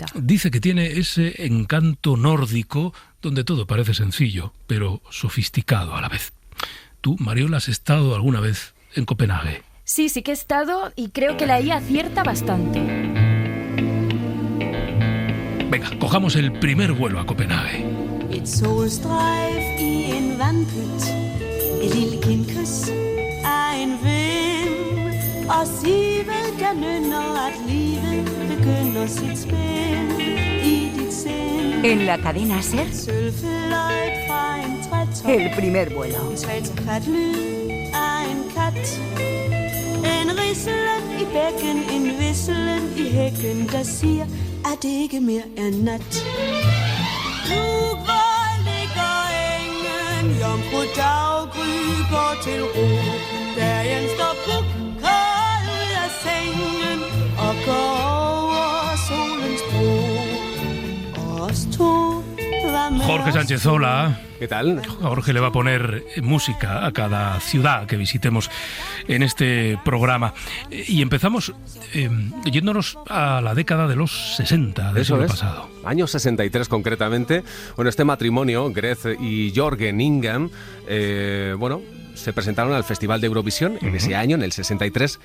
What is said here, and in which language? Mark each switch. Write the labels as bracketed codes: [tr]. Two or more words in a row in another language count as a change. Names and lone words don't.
[es] Dice que tiene ese encanto nórdico donde todo parece sencillo, pero sofisticado a la vez. ¿Tú, Mariola, has estado alguna vez en Copenhague? Sí que he estado y creo que la IA acierta bastante. Venga, cojamos el primer vuelo a Copenhague. [da] Et solstrejf i en vandpyt, et lille kindkys af en ven, og Sivel der nynner, at livet begynder sit spænd i dit sind. [es] En la cadena Ser, [da] Sølvfløjt fra en trætop, [es] el primer vuelo. [da] en svagt lyd af en kat, en rislen i bækken, en visselen i hækken, der siger, at det ikke mere er nat. Nu hvor ligger engen, jomfru daggry går til ro, Bergen står kold ud af sengen og går over solens bro. Og os to var med [es] Jorge Sánchez, hola. ¿Qué tal? Jorge le va a poner música a cada ciudad que visitemos en este programa. Y empezamos yéndonos a la década de los 60 del siglo pasado. Año 63 concretamente. Bueno, este matrimonio, Greth y Jørgen Ingham, se presentaron al Festival de Eurovisión en ese año, en el 63.